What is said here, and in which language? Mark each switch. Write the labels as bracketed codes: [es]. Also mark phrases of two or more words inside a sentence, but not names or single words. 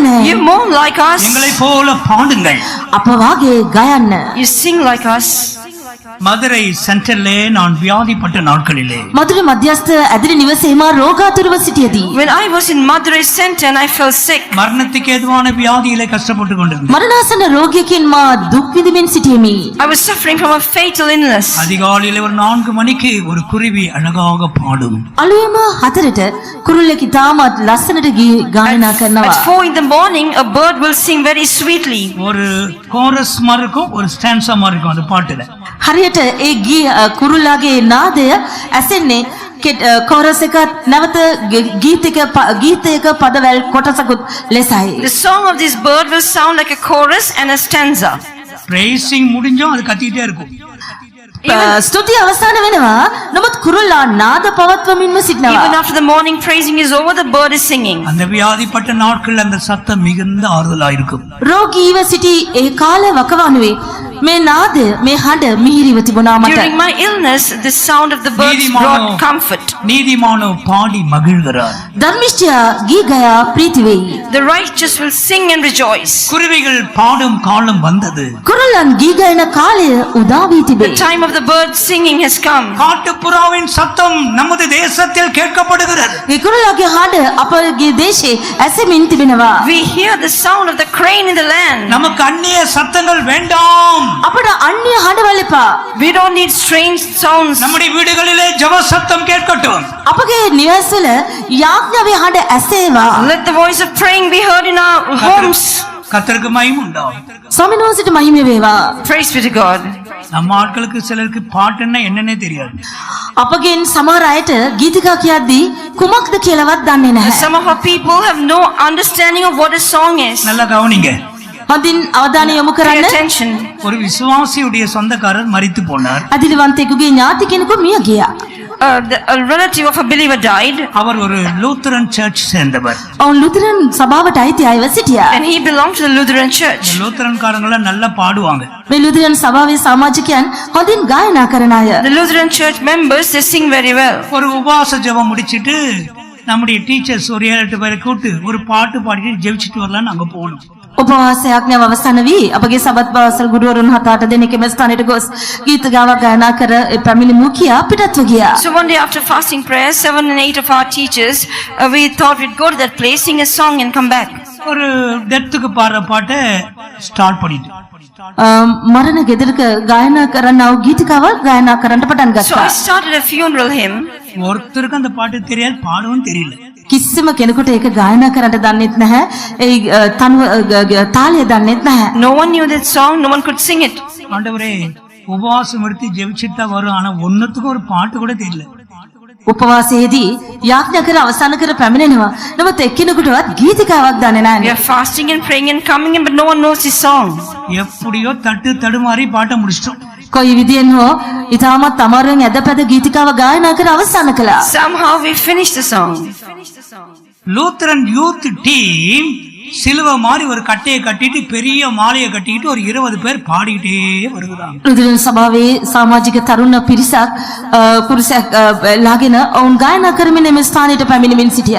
[en] You mourn like us. [ta] எங்களை போல பாடுங்கள். [si] අප වාගේ ගයන්න. [en] You sing like us. [ta] மதுரை சென்ட்ரல்லே நான் வியாதிப்பட்ட நாட்களிலே [si] මధුර මධ්‍යස්ථ ඇදිරි නිවසේ මා රෝගාතුරව සිටියදී [en] When I was in Madurai Center and I felt sick, [ta] மரணத்துக்கு ஏதுவான வியாதியிலே கஷ்டப்பட்டு கொண்டிருந்தேன். [si] මරණාසන්න රෝගයකින් මා දුක් විඳින්මින් සිටියෙමි. [en] I was suffering from a fatal illness. [ta] அதிகாலையிலே ஒரு 4 மணிக்கு ஒரு குருவி அழகாக பாடும். [si] අලුයම 4ට කුරුල්ලෙකි තාමත් ලස්සනට ගායනා කරනවා. [en] At 4 in the morning, a bird will sing very sweetly. [ta] ஒரு கோரஸ் மாதிரி இருக்கும், ஒரு ஸ்டான்ஸா மாதிரி இருக்கும் அந்த பாட்டுல. [si] හරියට ඒ කුරුල්ලාගේ නාදය ඇසෙන්නේ කෝරස් එකත් නැවත ගීතයක පදවැල් කොටසකුත් ලෙසයි. [en] The song of this bird will sound like a chorus and a stanza. [ta] பிரேசிங் முடிஞ்சும் அது கத்திட்டே இருக்கும். [si] ස්තුති අවසාන වෙනවා. නමුත් කුරුල්ලා නාද පවත්වමින්ම සිටිනවා. [en] Even after the morning praising is over, the bird is singing. [ta] அந்த வியாதிப்பட்ட நாட்கள் அந்த சத்தம் மிகுந்த ஆறுதலா இருக்கும். [si] රෝගීව සිටි ඒ කාල වකවානුවේ මේ නාදය මේ හඬ මිහිරිව තිබුණා මට. [en] During my illness, the sound of the birds brought comfort. [ta] நீதிமானோ பாடி மகிழ்கிறார். [si] ධර්මිෂ්ඨයා ගී ගයා ප්‍රීති වෙයි. [en] The righteous will sing and rejoice. [ta] குருவிகள் பாடும் காலம் வந்தது. [si] කුරුල්ලන් ගී ගයන කාලය උදා වී [en] The [si] තිබේ. [en] time of the bird singing has come. [ta] காட்டுப்புறாவின் சத்தம் நமது தேசத்தில் கேட்கப்படுகிறது. [si] ඒ කුරුල්ලාගේ හඬ අපගේ දේශේ ඇසෙමින් තිබෙනවා. [en] We hear the sound of the crane in the land. [ta] நமக்கு அந்நிய சத்தங்கள் வேண்டாம். [si] අපට අන්‍ය හඬවල් එපා. [en] We don't need strange sounds. [ta] நம்முடைய வீடுகளிலே ஜெப சத்தம் கேட்கட்டும். [si] අපගේ නිවස්වල යාඥාවේ හඬ ඇසේවා. [en] Let the voice of praying be heard in our homes. [ta] கர்த்தருக்கு மகிமை உண்டாகும். [si] ස්වාමීන් වහන්සේට මහිම වේවා. [en] Praise be to God. [ta] நம்ம ஆட்களுக்கு சிலருக்கு பாட்டுன்னா என்னன்னே தெரியாது. [si] අපගෙන් සමහර අයට ගීතිකා කියද්දී කුමක්ද කියලාවත් දන්නේ නැහැ. [en] Some of our people have no understanding of what a song is. [ta] நல்லா கவனிங்க. [si] හොඳින් අවධානය යොමු [en] Pay [si] කරන්න. [en] attention. [ta] ஒரு விசுவாசியுடைய சொந்தக்காரர் மரித்து போனார். [si] අදිලිවන්තයෙකුගේ ඥාති කෙනෙකු මිය ගියා. [en] A relative of a believer died, [ta] அவர் ஒரு [en] Lutheran church [ta] சேர்ந்தவர். [si] ඔවුන් ලුතරන් සභාවට අයිති අයව සිටියා. [en] and he belonged to the Lutheran church. [ta] லூத்தரன்காரங்கள நல்லா பாடுவாங்க. [si] මේ ලුතරන් සභාවේ සමාජිකයන් හොඳින් ගායනා කරන අය. [en] The Lutheran church members, they sing very well. [ta] ஒரு உபவாச ஜெபம் முடிச்சிட்டு நம்முடைய டீச்சர்ஸ் ஒரு 7-8 பேரை கூப்பிட்டு ஒரு பாட்டு பாடிட்டு ஜெபிச்சிட்டு வரலாம்னு அங்க போகணும். [si] උපවාසයක් නැව අවසන් වී අපගේ සබත් පාසල් ගුරුවරුන් 7-8 දෙනෙක් එම ස්ථානයට ගොස් ගීත ගාවක් ගායනා කර පැමිණි මුකියා පිටත්ව ගියා. [en] So one day after fasting prayer, 7 and 8 of our teachers, we thought we'd go to that place, sing a song and come back. [ta] ஒரு டெத்துக்கு பாடுற பாட்டை ஸ்டார்ட் பண்ணிட்டு [si] මරණ ගෙදරක ගායනා කරන්නව ගීතිකාවක් ගායනා කරන්න පටන් [en] So [si] ගත්තා. [en] I started a funeral hymn. [ta] ஒருத்தருக்கு அந்த பாட்டு தெரியாது, பாடவும் தெரியல. [si] කිසිම කෙනෙකුට ඒක ගායනා කරන්න දන්නෙත් නැහැ. ඒ තාලය දන්නෙත් නැහැ. [en] No one knew that song, no one could sing it. [ta] ஆண்டவரே உபவாசம் எடுத்து ஜெபிச்சுட்டா வரும், ஆனா ஒன்னுத்துக்கும் ஒரு பாட்டு கூட தெரியல. [si] උපවාසයේදී යාඥා කර අවසන් කර පැමිණෙනවා. නමුත් එක්කෙනෙකුටවත් ගීතිකාවක් දන්නේ [en] We [si] නැහැ. [en] are fasting and praying and coming in, but no one knows this song. [ta] எப்படியோ தட்டு தடுமாறி பாட்டை முடிச்சிட்டோம். [si] කොයි විදියෙන් හෝ ඉතාමත් අමාරුවෙන් ඇදපැද ගීතිකාව ගායනා කර අවසන් කළා. [en] Somehow we finished the song. Lutheran youth team [ta] சிலுவை மாதிரி ஒரு கட்டையை கட்டிட்டு பெரிய மாலையை கட்டிக்கிட்டு ஒரு 20 பேர் பாடிக்கிட்டே வருகிறாங்க. [si] ලුතරන් සභාවේ සමාජික තරුණ පිරිසක් පුරුෂයෙක් ලාගෙන ඔවුන් ගායනා කරමින් මේ ස්ථානයට පැමිණෙමින් සිටියා.